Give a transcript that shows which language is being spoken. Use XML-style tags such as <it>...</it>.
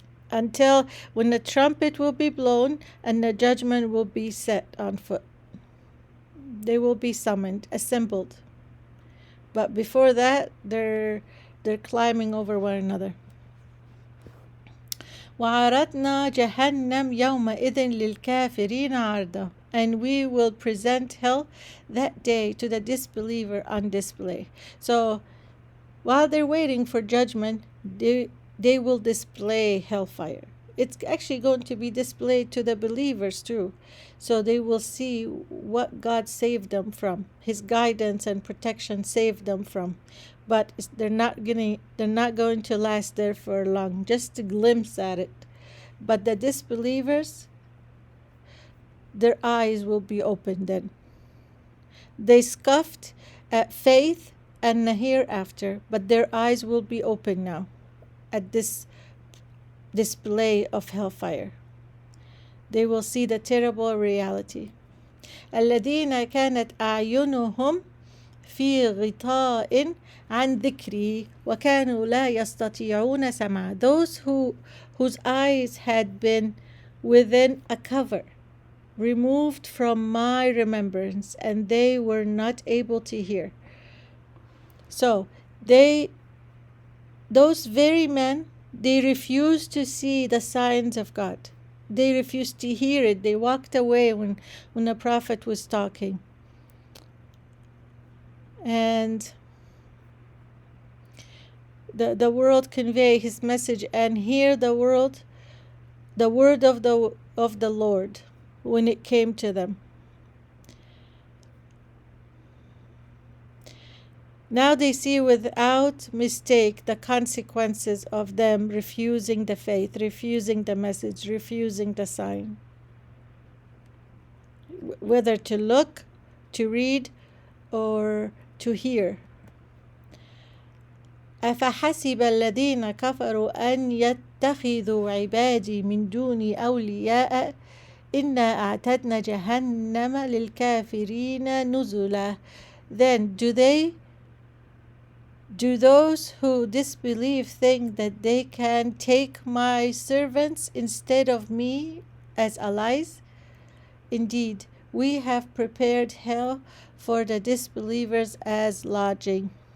<en>Until when the trumpet will be blown and the judgment will be set on foot. They will be summoned, assembled. But before that, they're climbing over one another.</en> <ar>وعرضنا جهنم يومئذ للكافرين عرضا.</ar> <en>And we will present hell that day to the disbeliever on display. So while they're waiting for judgment, they will display hellfire. It's actually going to be displayed to the believers too. So they will see what God saved them from. His guidance and protection saved them from. But they're not going to last there for long. Just a glimpse at it. But the disbelievers, their eyes will be opened then. They scoffed at faith and the hereafter, but their eyes will be open now at this display of hellfire. They will see the terrible reality.</en> <ar>الذين كانت أعينهم في غطاء عن ذكري وكانوا لا يستطيعون سمع.</ar> <en>Those whose eyes had been within a cover, removed from my remembrance, and they were not able to hear. So those very men, they refused to see the signs of God. They refused to hear it. They walked away when the prophet was talking. And the world convey his message and hear the word of the Lord when it came to them. Now they see without mistake the consequences of them refusing the faith, refusing the message, refusing the sign. Whether to look, to read, or to hear.</en> <ar>أفحسب الذين كفروا أن يتخذوا عبادي من دوني أولياء إنا أعتدنا جهنم للكافرين نزلا.</ar> <en>Then do those who disbelieve think that they can take my servants instead of me as allies? Indeed, we have prepared hell for the disbelievers as lodging.</en>